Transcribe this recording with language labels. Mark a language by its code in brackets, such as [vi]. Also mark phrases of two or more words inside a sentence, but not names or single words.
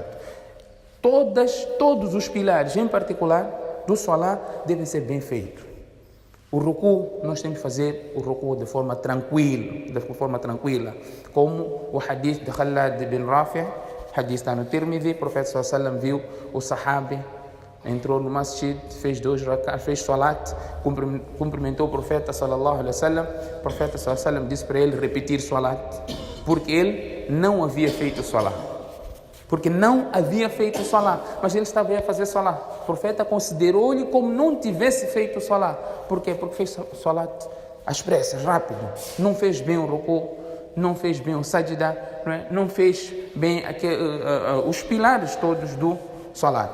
[pt] Todos os pilares, em particular, do salat, devem ser bem feitos. O ruku, nós temos que fazer o ruku de forma tranquila, como o hadith de Khalad bin Rafi', hadith está no Tirmidhi, o profeta [ar] صلى الله عليه وسلم [pt] viu o sahabi, entrou no masjid, fez salat, cumprimentou o profeta [ar] صلى الله عليه وسلم. [pt] O profeta [ar] صلى الله عليه وسلم [pt] disse para ele repetir salat, porque ele não havia feito salat. Mas ele estava a fazer salat. O profeta considerou-lhe como não tivesse feito salat. Por quê? Porque fez salat às pressas, rápido. Não fez bem o ruku, não fez bem o sajda, não fez bem os pilares todos do salat.